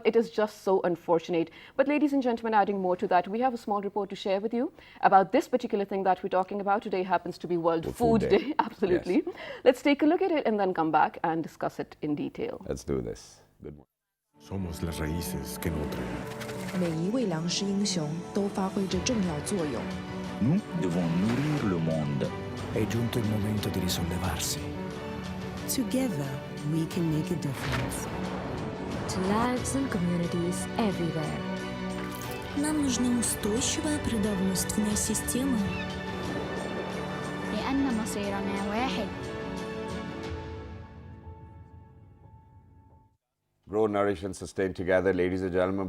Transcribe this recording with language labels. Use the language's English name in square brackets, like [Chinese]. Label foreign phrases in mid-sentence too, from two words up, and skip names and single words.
[English] It is just so unfortunate. But ladies and gentlemen, adding more to that, we have a small report to share with you about this particular thing that we're talking about. Today happens to be World Food Day. Absolutely. Yes. Let's take a look at it and then come back and discuss it in detail. Let's do this. Good morning. [Spanish] Somos las raíces que nutren. [Chinese] 每一位粮食英雄都发挥着重要作用。 [French] Nous devons nourrir le monde. [Italian] È giunto il momento di risollevarsi. [English] Together, we can make a difference. To lives and communities everywhere. [Russian] Нам нужна устойчивая продовольственная система. [Arabic] لأن مصيرنا واحد. [English] Grow, nourish and sustain together, ladies and gentlemen.